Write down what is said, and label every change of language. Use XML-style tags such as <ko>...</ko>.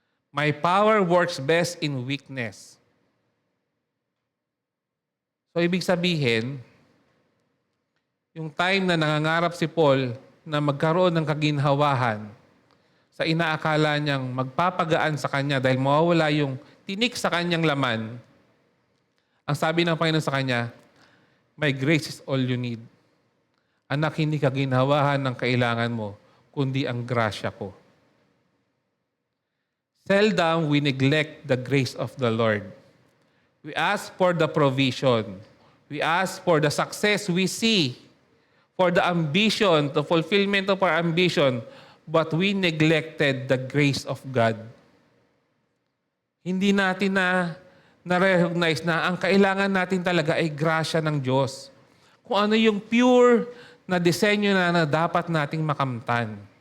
<en>My power works best in weakness.</en> <tl>So, ibig sabihin, yung time na nangangarap si Paul na magkaroon ng kaginhawahan sa inaakala niyang magpapagaan sa kanya dahil mawawala yung tinik sa kanyang laman, ang sabi ng Panginoon sa kanya,</tl> <en>my grace is all you need.</en> <tl>Anak, hindi ka ginhawahan ng kailangan mo, kundi ang grasya ko.</tl> <en>Seldom we neglect the grace of the Lord. We ask for the provision. We ask for the success we see, for the ambition, the fulfillment of our ambition, but we neglected the grace of God.</en> <tl>Hindi natin na-recognize na ang kailangan natin talaga ay grasya ng Diyos. Kung ano yung pure na disenyo na dapat nating makamtan.</tl>